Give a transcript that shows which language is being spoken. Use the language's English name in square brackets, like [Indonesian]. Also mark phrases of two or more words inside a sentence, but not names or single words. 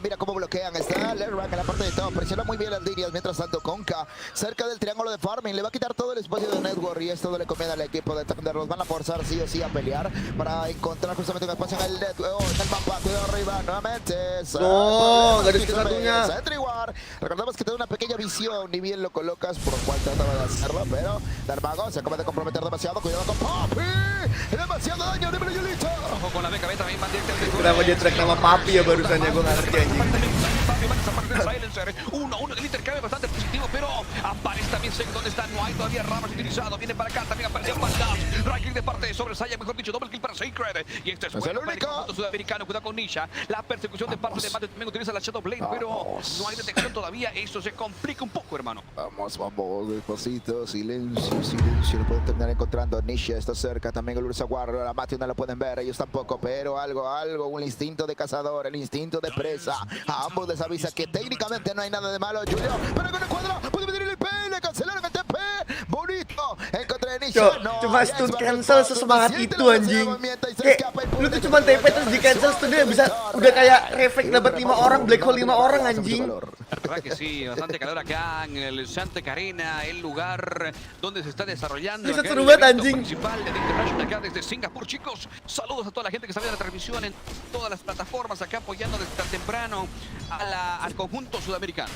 [Spanish] Mira cómo bloquean. Está Lerrank en la parte de top. Presiona muy bien las líneas. Mientras tanto, Conca cerca del triángulo de farming. Le va a quitar todo el espacio de Network y esto no le conviene al equipo de Thunder. Los van a forzar sí o sí a pelear para encontrar justamente un espacio en el mapa. Cuidado arriba nuevamente. No, [Indonesian] garis ke satunya. [Spanish] Recordemos que te da una pequeña visión. Ni bien lo colocas, por lo cual trataba de hacerlo, pero Darmago se acaba de comprometer demasiado. Cuidado con Papi. Demasiado daño, dímelo, Yulito. Ojo con la BKB también van directamente. [Indonesian] Kenapa dia track nama Papi ya barusan ya, gue nggak ngerti anjing. [Spanish] Silencer, 1-1, el intercambio bastante positivo, pero aparece también Sek donde está, no hay todavía Ravage utilizado, viene para acá, también apareció Pandas, [English] right click [Spanish] de parte sobre Saya, mejor dicho, [English] double kill [Spanish] para Sacred, y este es bueno para el conjunto sudamericano, cuidado con Nisha, la persecución de parte de Matthew también utiliza la Shadow Blade, pero no hay detección todavía, eso se complica un poco, hermano. Vamos, despacito, silencio, lo pueden terminar encontrando. Nisha está cerca, también el Ursa Warrior, a Matthew no lo pueden ver, ellos tampoco, pero algo, un instinto de cazador, el instinto de presa, a ambos les avisa que técnicamente no hay nada de malo, Julio, pero con el cuadro puede venir el IP, le cancelaron el TP, bonito, encontré Nisha, [Indonesian] cuma [English] stun cancel [Indonesian] sesemangat itu anjing. Kayak lu tuh cuma TP terus di cancel stunnya bisa udah kayak reflect dapat 5 orang, [English] black hole [Indonesian] 5 orang anjing. [Spanish] La verdad que sí, bastante calor acá en el Santa Carena, el lugar donde se está desarrollando acá el evento principal de International acá desde Singapur, chicos. Saludos a toda la gente que está viendo la transmisión en todas las plataformas acá apoyando desde tan temprano al conjunto sudamericano.